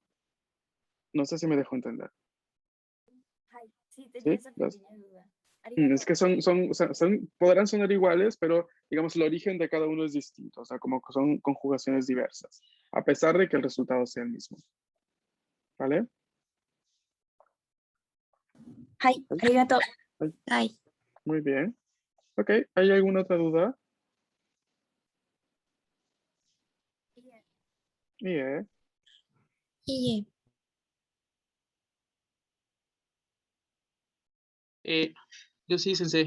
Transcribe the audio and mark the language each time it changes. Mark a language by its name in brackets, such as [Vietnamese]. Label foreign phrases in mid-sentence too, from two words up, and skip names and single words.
[Spanish] No sé si me dejo entender. Ay, sí, tenía ¿Sí? esa pequeña duda. Es que o sea, podrán sonar iguales, pero digamos el origen de cada uno es distinto, o sea, como que son conjugaciones diversas, a pesar de que el resultado sea el mismo. ¿Vale? [Japanese] はい、ありがとう。 [Spanish] Ay, Muy bien. Ok, ¿hay alguna otra duda? Yeah. y Yo sí, sensei.